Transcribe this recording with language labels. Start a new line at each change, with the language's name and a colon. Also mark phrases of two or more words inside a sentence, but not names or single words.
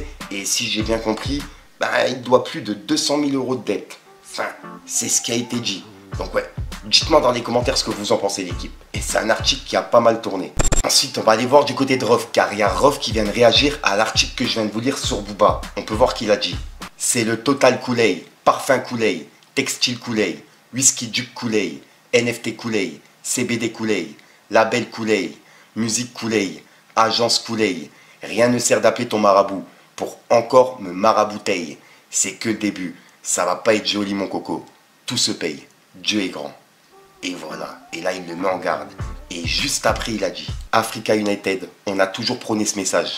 French: Et si j'ai bien compris, ben, il doit plus de 200 000 € de dette. Enfin, c'est ce qui a été dit. Donc ouais, dites-moi dans les commentaires ce que vous en pensez, l'équipe. Et c'est un article qui a pas mal tourné. Ensuite, on va aller voir du côté de Rof, car il y a Rof qui vient de réagir à l'article que je viens de vous lire sur Booba. On peut voir qu'il a dit: c'est le Total Kool-Aid, Parfum Kool-Aid, Textile Kool-Aid, Whisky Duke Kool-Aid, NFT Kool-Aid, CBD Kool-Aid, Label Kool-Aid, Musique Kool-Aid, Agence Kool-Aid. Rien ne sert d'appeler ton marabout pour encore me marabouteiller. C'est que le début. Ça va pas être joli, mon coco. Tout se paye. Dieu est grand. Et voilà. Et là, il le met en garde. Et juste après, il a dit: Africa United, on a toujours prôné ce message.